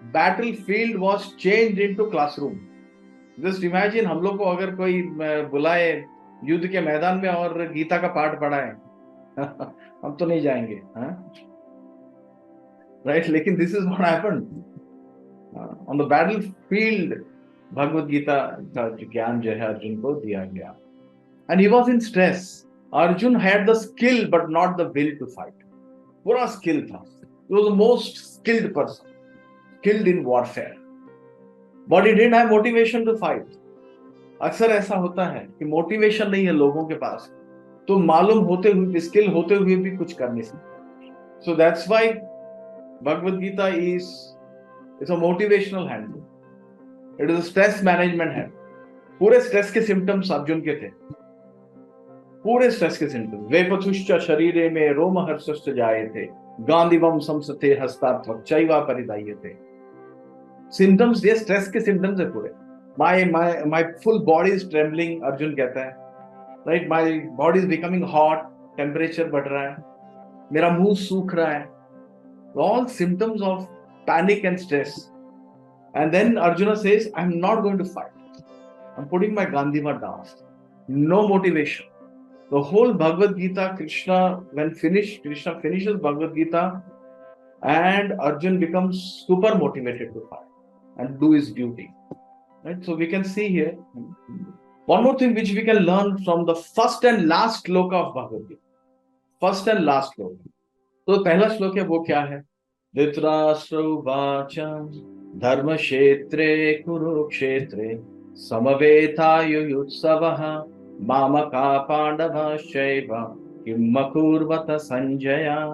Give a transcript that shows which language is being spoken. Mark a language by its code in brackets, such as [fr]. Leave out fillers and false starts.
[en] Battle field was change into classroom. [hi] Just imagine हम लोग को अगर कोई बुलाए युद्ध के मैदान में और गीता का पाठ पढ़ाए हम तो नहीं जाएंगे, राइट। [en] लेकिन this is what happened on the battle field. [hi] Bhagavad Gita का ज्ञान जो है अर्जुन को दिया गया, [en] And he was in stress. Arjun had the skill but not the will to fight. [hi] पूरा स्किल था, [en] he was the most skilled person, skilled in warfare, but he didn't have motivation to fight. [hi] अक्सर ऐसा होता है कि motivation नहीं है लोगों के पास, तो मालूम होते हुए भी, स्किल होते हुए भी कुछ कर नहीं सकते। [en] So that's why Bhagavad Gita is a motivational handbook. It is a stress management handbook. [hi] पूरे स्ट्रेस के सिम्टम्स अर्जुन के थे, पूरे स्ट्रेस के सिम्टम। [sa] वेपथुश्च शरीरे में रोमहर्षश्च जायते, गांधीवम संसते हस्तात्वक चैवा परिदायते। [hi] सिम्टम्स, ये स्ट्रेस के सिम्टम्स है पूरे। [en] my full body is trembling, [hi] Arjun कहता है, right. [en] my body is becoming hot, [hi] temperature बढ़ रहा है, मेरा मुंह सूख रहा है। [en] All symptoms of panic and stress. And then Arjun says, I am not going to fight, I am putting my Gandiva down, no motivation. The whole Bhagavad Gita, when Krishna finishes Bhagavad Gita, and Arjun becomes super motivated to fight and do his duty. Right? So we can see here one more thing which we can learn from the first and last shloka of Bhagavad Gita. First and last shloka. [hi] तो पहला श्लोक है वो क्या है? [sa] धृतराष्ट्र उवाच धर्मक्षेत्रे कुरुक्षेत्रे समवेतायुयुत्सवः मामका पांडवश्चैव किम अकुर्वत संजय।